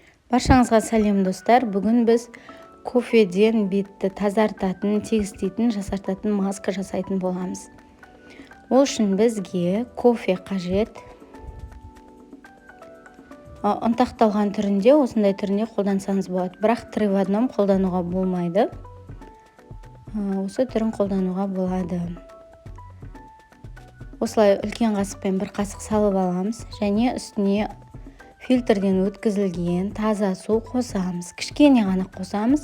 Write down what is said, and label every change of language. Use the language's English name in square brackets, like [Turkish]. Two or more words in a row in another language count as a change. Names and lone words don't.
[Kazakh] Баршаңызға сәлем достар. Бүгін біз кофеден бетті тазартатын, тегістейтін, жасартатын маска жасайтын боламыз. Ол үшін бізге кофе қажет. Ұнтақталған түрінде, осындай түрінде қолдансаңыз болады. Бірақ [Russian] три в одном [Kazakh] қолдануға болмайды. Осы түрін қолдануға болады. Осылай үлкен қасықпен бір қасық салып аламыз және үстіне фильтрден өткізілген таза су қосамыз. Кішкене ғана қосамыз.